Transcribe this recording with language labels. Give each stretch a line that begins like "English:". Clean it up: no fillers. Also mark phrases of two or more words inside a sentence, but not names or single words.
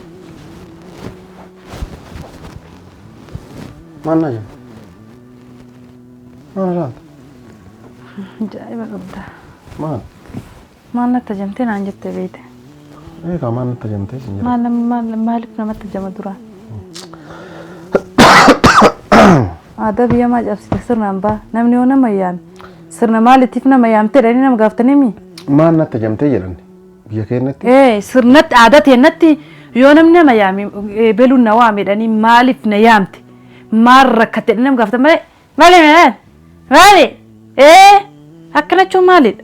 Oromo: Maal naa jette? Maal laata? Ajaa'iba qabda. Maal? Maal natti jamtee naan jettee beeyte? Eegaa maal natti jamtee sin jedha? Maaliif namatti jama duraa? Ada biya ma cabsite sirnaan baa namni yoo nama yaame sirna maaliitiif nama yaamtee dhanii nama gaaftanii mi? Maal natti jamtee jedhan biyya keenyatti? Sirnatti aadaa teennatti yoo namni nama yaame beeluun na waame dhanii maaliif na yaamte maal rakkate nama gaafatan malee maali akkanachuun maalidha?